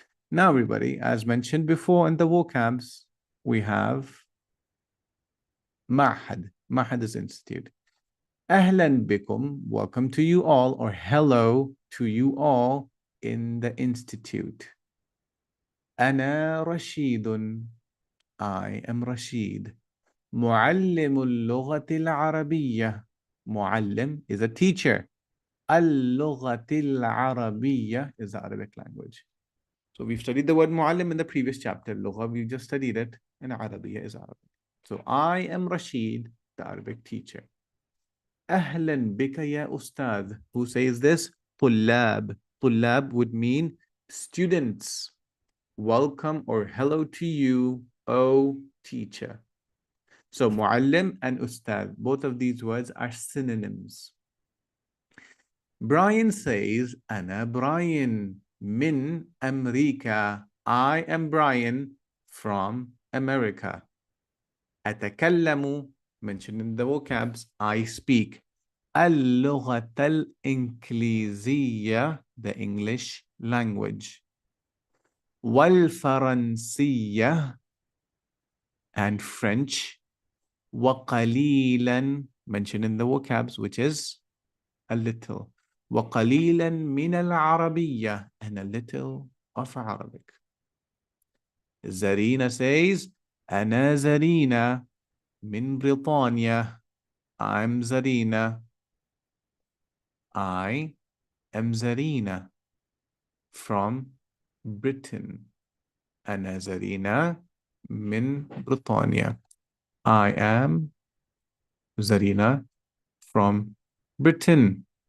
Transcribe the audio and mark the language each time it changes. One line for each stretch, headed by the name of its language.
English: Now, everybody, as mentioned before in the vocabs, we have معهد. معهد is institute.
Arabic: أهلا بكم,
English: welcome to you all, or hello to you all in the institute.
Arabic: أنا رشيد,
English: I am رشيد.
Arabic: معلم اللغة العربية. معلم
English: is a teacher.
Arabic: اللغة العربية
English: is the Arabic language. So we've studied the word معلم in the previous chapter. لغة, we just studied it. And عربية is Arabic. So I am Rashid, the Arabic teacher.
Arabic: أهلا بك يا أستاذ.
English: Who says this? طلاب. طلاب would mean students. Welcome or hello to you, O teacher. So معلم and أستاذ, both of these words are synonyms. Brian says,
Arabic: أنا براين من أمريكا.
English: I am Brian from America. أتكلم, mentioned in the vocabs, I speak.
Arabic: اللغة الإنجليزية,
English: the English language. والفرنسية, and French. وقليلا, mentioned in the vocabs, which is a little.
Arabic: وقليلا من العربية,
English: and a little of Arabic. Zarina says,
Arabic: أنا زرينة من بريطانيا.
English: I'm Zarina. I am Zarina from Britain.
Arabic: أنا زرينة من بريطانيا.
English: I am Zarina from Britain.